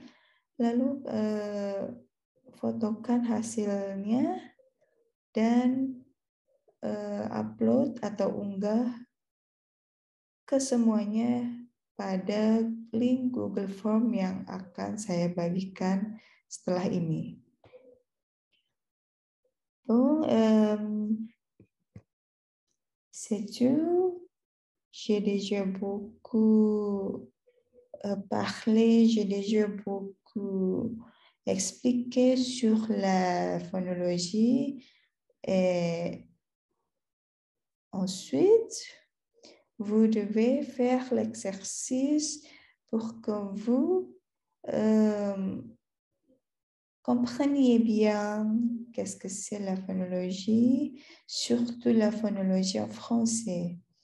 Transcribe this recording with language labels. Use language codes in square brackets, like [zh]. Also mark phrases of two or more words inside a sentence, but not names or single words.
[id] Lalu fotokan hasilnya dan upload atau unggah ke semuanya pada link Google Form yang akan saya bagikan setelah ini. [fr] Bon, c'est tout. J'ai déjà beaucoup parlé, j'ai déjà beaucoup expliqué sur la phonologie. Et ensuite, vous devez faire l'exercice pour que vous compreniez bien qu'est-ce que c'est la phonologie, surtout la phonologie en français.